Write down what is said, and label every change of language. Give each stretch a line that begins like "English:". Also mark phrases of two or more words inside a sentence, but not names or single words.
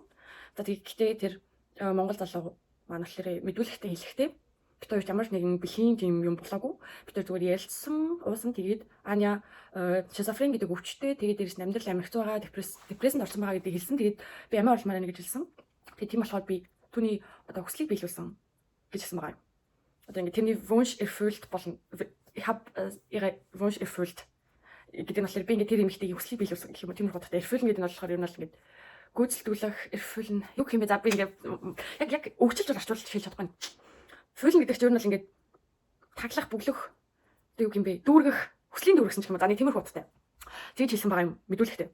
Mongolian: За тэгэхдээ тэр Монгол залуу маань болохоор мэдүүлэгтэй хэлэхдээ бид хоёр ямар ч нэгэн бэлгийн тийм юм болоогүй. Бид хоёр зүгээр ярилцсан, уусан тэгээд Аня шизофрен гэдэг өвчтэй тэгээд дээрс амьдрал амирч байгаа, депрессэнд орсон байгаа гэдгийг хэлсэн. Тэгээд би амиа орлмаар байна гэж хэлсэн. Тэгээд тийм болохоор би түүний одоо хүслийг биелүүлсэн гэж хэлсэн байгаа юм. Одоо ингээд тэрний
German: Wunsch erfüllt
Mongolian: болно.
German: Ich habe ihre Wunsch erfüllt.
Mongolian: гэдэг нь болохоор би ингээд тэр эмэгтэйг хүслийг биелүүлсэн гэх юм уу тийм их бодохтой. Erfüllen гэдэг нь болохоор ер нь л ингээд гүйцэлдүүлэх, erfüllen юу гэх юм бэ? За би ингээд яг өгчилж бол орчуулж хэлж чадахгүй. Erfüllen гэдэг чинь ер нь л ингээд таглах, бүглөх одоо юу гэх юм бэ? Дүүргэх, хүслийн дүүргэсэн ч юм уу. За нэг тиймэрхүү бодохтой. Тэгж хэлсэн байгаа юм мэдүүлэхтэй.